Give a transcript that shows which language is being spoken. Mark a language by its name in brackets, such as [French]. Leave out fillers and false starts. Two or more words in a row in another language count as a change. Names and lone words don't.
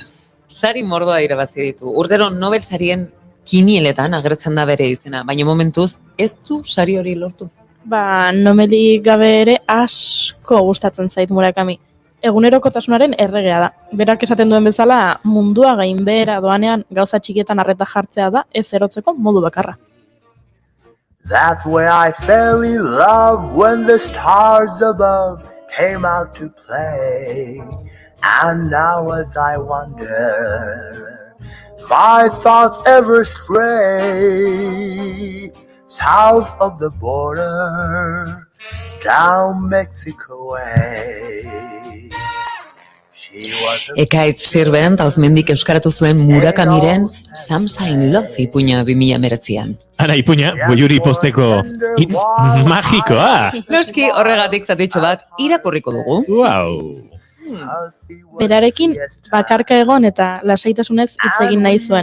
[Basque] Sari mordoa irabazi ditu. Urtero Nobel sarien kinieletan agertzen da bere izena, baina momentuz ez du sari hori lortu. Nomelik gabe ere asko gustatzen zait Murakami. Egunerokotasunaren erregea da. Berak esaten duen bezala, mundua gainbehera doanean gauza txikietan arreta jartzea da ez erotzeko modu bakarra. [English] That's where I fell in love when the stars above came out to play. And now as I wonder, my thoughts ever stray south of the border, down Mexico way. [Basque] Ekaitz Sirben Tauzmendik euskaratu zuen Murakamiren Samsain Love ipuña 2019an. Ara ipuña, goiuri posteko hitz magikoa. Noski horregatik zatitxo bat irakurriko dugu. Wow. Berarekin bakarka egon eta lasaitasunez hitz egin nahi zuen.